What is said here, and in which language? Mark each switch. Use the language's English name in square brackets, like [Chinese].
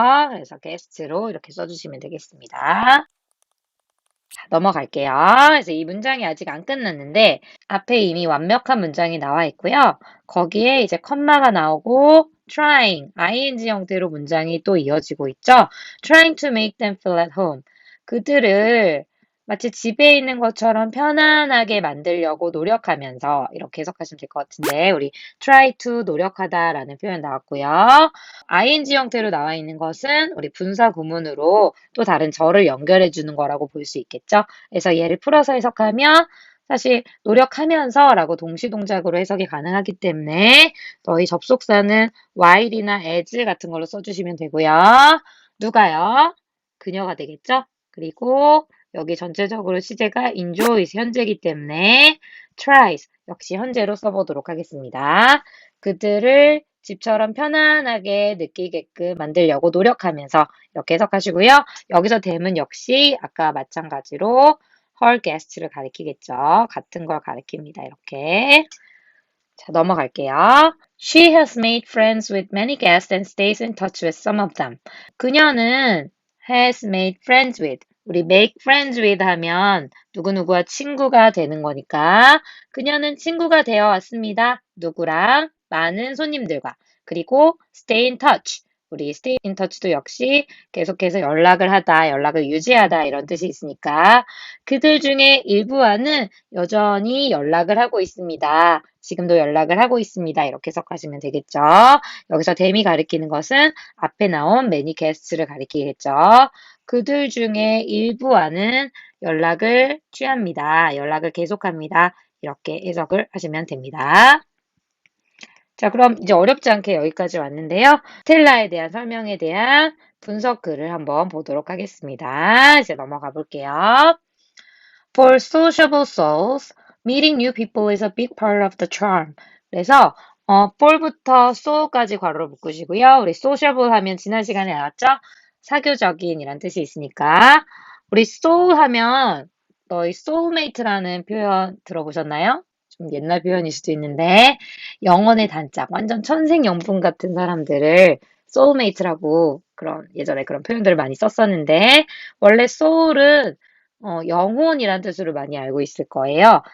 [Korean] 그래서 guest로 이렇게 써주시면 되겠습니다. 자, 넘어갈게요. 그래서 이 문장이 아직 안 끝났는데 앞에 이미 완벽한 문장이 나와 있고요. 거기에 이제 컴마가 나오고 trying, ing 형태로 문장이 또 이어지고 있죠. [English] trying to make them feel at home. [Korean] 그들을 마치 집에 있는 것처럼 편안하게 만들려고 노력하면서 이렇게 해석하시면 될 것 같은데 우리 try to 노력하다라는 표현 나왔고요. ing 형태로 나와 있는 것은 우리 분사 구문으로 또 다른 절을 연결해 주는 거라고 볼 수 있겠죠. 그래서 얘를 풀어서 해석하면 사실 노력하면서 라고 동시동작으로 해석이 가능하기 때문에 저희 접속사는 while이나 as 같은 걸로 써주시면 되고요. 누가요? 그녀가 되겠죠? 그리고 여기 전체적으로 시제가 enjoys 현재이기 때문에 tries 역시 현재로 써보도록 하겠습니다. 그들을 집처럼 편안하게 느끼게끔 만들려고 노력하면서 이렇게 해석하시고요. 여기서 them은 역시 아까 마찬가지로 her guest를 가리키겠죠. 같은 걸 가리킵니다. 이렇게. 자, 넘어갈게요. [English] She has made friends with many guests and stays in touch with some of them. [Korean] 그녀는 [English] has made friends with [Korean] 우리 make friends with 하면 누구누구와 친구가 되는 거니까 그녀는 친구가 되어 왔습니다. 누구랑? 많은 손님들과. 그리고 [English] stay in touch. [Korean] 우리 stay in touch도 역시 계속해서 연락을 하다, 연락을 유지하다 이런 뜻이 있으니까 그들 중에 일부와는 여전히 연락을 하고 있습니다. 지금도 연락을 하고 있습니다. 이렇게 해석하시면 되겠죠. 여기서 them이 가리키는 것은 앞에 나온 many guests를 가리키겠죠. 그들 중에 일부와는 연락을 취합니다. 연락을 계속합니다. 이렇게 해석을 하시면 됩니다. 자, 그럼 이제 어렵지 않게 여기까지 왔는데요. 스텔라에 대한 설명에 대한 분석 글을 한번 보도록 하겠습니다. 이제 넘어가 볼게요. [English] For sociable souls, meeting new people is a big part of the charm. [Korean] 그래서 for부터 soul까지 괄호로 묶으시고요. 우리 sociable 하면 지난 시간에 나왔죠? 사교적인 이란 뜻이 있으니까 우리 soul 하면 너희 soulmate라는 표현 들어보셨나요? 좀 옛날 표현일 수도 있는데 영혼의 단짝, 완전 천생연분 같은 사람들을 soulmate라고 예전에 그런 표현들을 많이 썼었는데 원래 soul은 영혼이란 뜻으로 많이 알고 있을 거예요.